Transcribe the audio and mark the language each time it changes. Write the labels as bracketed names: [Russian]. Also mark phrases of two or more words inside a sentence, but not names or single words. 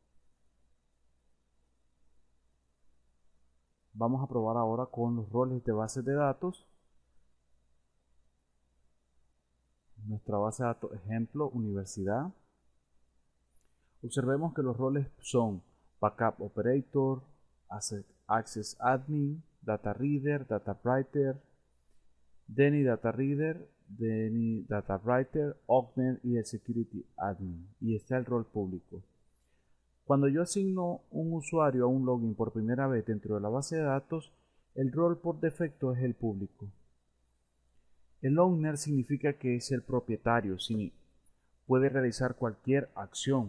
[Spanish] Vamos a probar ahora con los roles de bases de datos. Nuestra base de datos ejemplo, universidad. Observemos que los roles son Backup Operator, Access Admin, Data Reader, Data Writer, Denny Data Reader, Denny Data Writer, Ogner y el Security Admin. Y está el rol público. Cuando yo asigno un usuario a un login por primera vez dentro de la base de datos, el rol por defecto es el público. El owner significa que es el propietario, si puede realizar cualquier acción.